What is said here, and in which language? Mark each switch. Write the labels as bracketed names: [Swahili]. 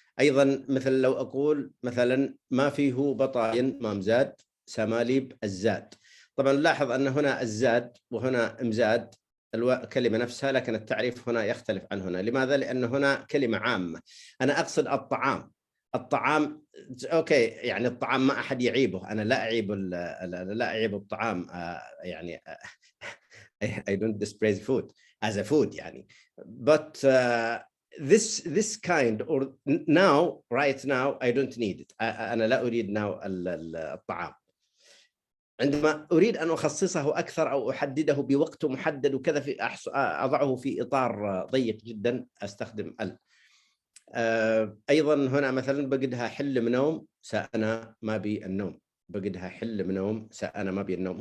[Arabic] أيضا مثل لو أقول مثلا ما فيه بطاين مامزاد سماليب الزاد، طبعا لاحظ أن هنا الزاد وهنا امزاد الكلمة نفسها، لكن التعريف هنا يختلف عن هنا. لماذا؟ لأن هنا كلمة عامة، أنا أقصد الطعام أوكي، يعني الطعام ما أحد يعيبه، أنا لا أعيب الطعام، يعني [English] I don't dispraise food as a food [Arabic] يعني. [English] But this kind or now right now I don't need it. [Arabic] أنا لا أريد [English] now [Arabic] الطعام. عندما أريد أن أخصصه أكثر أو أحدده بوقت محدد وكذا في أضعه في إطار ضيق جدا أستخدم أيضا هنا مثلا بقدها حل منوم سأنا ما بي النوم، بقدها حل منوم سأنا ما بي النوم.